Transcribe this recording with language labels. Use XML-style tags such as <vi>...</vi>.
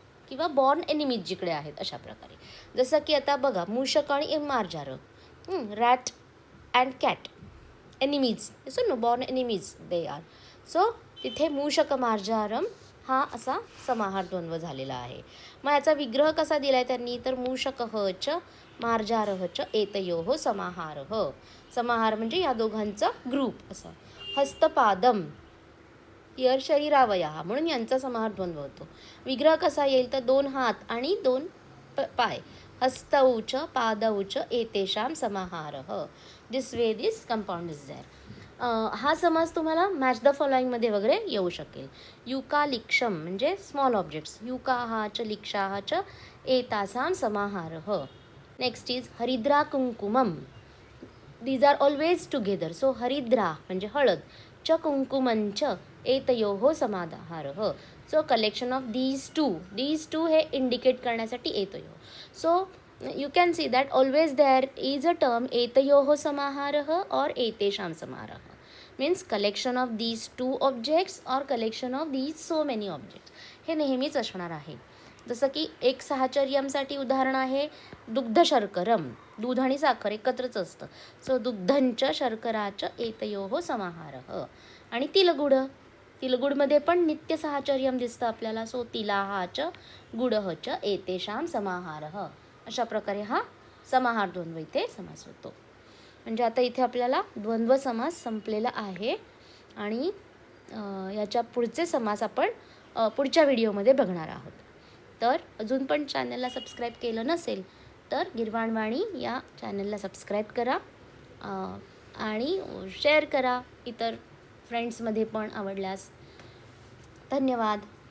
<mr>किंवा born enemies जिकडे आहेत अशा प्रकारे. जसं की आता बघा, मूषक आणि मार्जार,</mr> <en>Rat and cat, enemies. So no, born enemies they are.</en> <mr>So तिथे मूषक मार्जारम हा असा समाहार द्वंद्व झालेला आहे. मग याचा विग्रह कसा दिलाय त्यांनी?</mr> <sa>तर मूषकः च मार्जारः च एतयोः समाहारः.</sa> <mr>समाहार म्हणजे या दोघांचा ग्रुप असं. हस्तपादम, हिअर शरीरावया, म्हणून यांचा समाहार द्वंद्व होतो. विग्रह कसा येईल? तर 2 हात आणि 2 पाय.</mr> <sa>हस्तौ च पादौ च एतेषां समाहारः.</sa> <en>This way this compound is there.</en> <mr>हा समास तुम्हाला</mr> <en>match the फॉलोइंगमध्ये</en> <mr>वगैरे येऊ शकेल. युका लिक्षम म्हणजे</mr> <en>Small objects.</en> <sa>युकाः च लिक्षाः च एतासां समाहारः.</sa> <en>Next is हरिद्रा कुंकुमम. These are always together. So हरिद्रा</en> <mr>म्हणजे हळद,</mr> <sa>च कुंकुमंच एतयोः समाहारः.</sa> <en>so collection of these two हे indicate करण्यासाठी</en> <sa>एतयोः.</sa> <en>so you can see that always there is a term</en> <sa>एतयोः समाहारः</sa> <en>or</en> <sa>एतेषां समाहारः.</sa> <en>means collection of these two objects or collection of these so many objects.</en> <mr>हे नेहमीच असणार आहे. जसं की एक साहचर्यमसाठी उदाहरण आहे दुग्ध शर्करम. दूध आणि साखर एकत्रच असतं. सो</mr> <sa>दुग्धंच शर्कराच एतयोः समाहारः.</sa> <mr>आणि तिलगुडमध्ये पण नित्य साहचर्यम दिसतं आपल्याला.</mr> <sa>सो तिलाः च गुडः च एतेषां समाहारः.</sa> <mr>अशा प्रकारे हा समाहार द्वंद्व इथे समास होतो. म्हणजे आता इथे आपल्याला द्वंद्व समास संपलेला आहे आणि याच्या पुढचे समास आपण पुढच्या व्हिडिओमध्ये बघणार आहोत. तर अजून पण चॅनलला सबस्क्राईब केलं नसेल तर गीर्वाणवाणी या चॅनलला सबस्क्राईब करा आणि शेअर करा इतर फ्रेंड्समध्ये पण आवडल्यास. धन्यवाद.</mr>